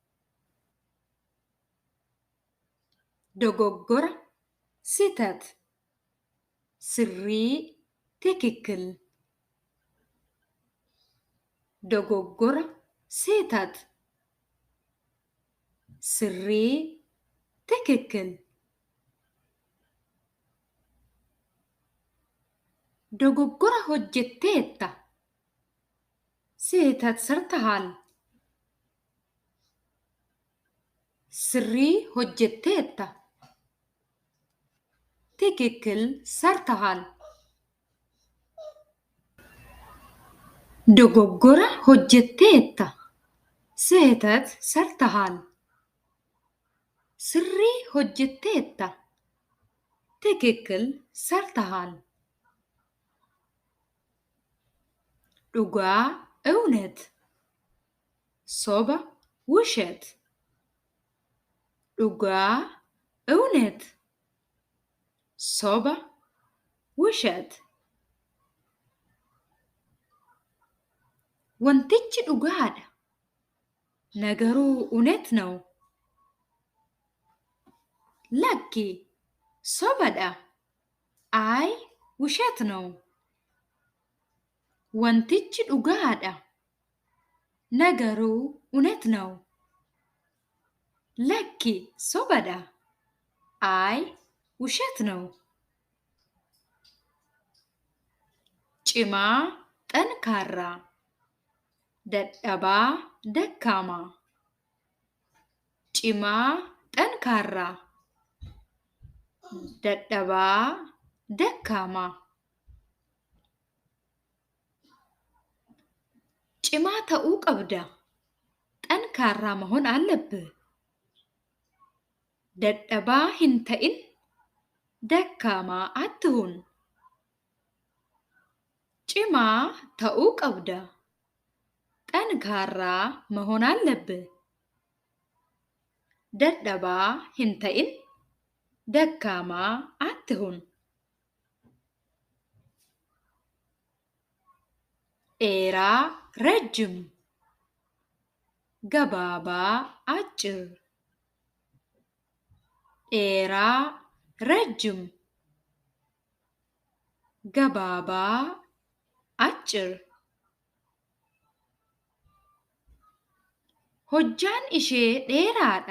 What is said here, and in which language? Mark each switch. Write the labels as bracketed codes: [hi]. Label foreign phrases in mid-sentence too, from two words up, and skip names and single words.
[om] dogoggora sህተት sirrii ትክክል dogoggora sህተት sirrii ትክክል dogoggora hojjetteetta [am] sህተት ሰርተሃል [om] sirrii hojjetteetta [am] ትክክል ሰርተሃል [om] dogoggora hojjetteetta [am] sህተት ሰርተሃል [om] sirrii hojjetteetta [am] ትክክል ሰርተሃል [om] dhugaa እውነት soba ውሸት dhugaa እውነት soba ውሸት wantichi dhugaadha [am] ነገሩ እውነት ነው [om] lakki sobadha [am] አይ ውሸት ነው [om] wantichi dhugaadha [am] ነገሩ እውነት ነው [om] lakki sobadha [am] አይ ውሸት ነው [om] cimaa ጠንካራ dadhabaa ደካማ cimaa ጠንካራ dadhabaa ደካማ cimaa ta'uu qabda [am] ጠንካራ መሆን አለብህ [om] dadhabaa hin ta'in [am] ደካማ አትሁን [om] cimaa ta'uu qabda [am] ጠንካራ መሆን አለብህ [om] dadhabaa hin ta'in [am] ደካማ አትሁን [om] dheeraa ረጅም gabaabaa አጭር dheeraa ረጅም gabaabaa አጭር hojjaan ishee dheeraadha.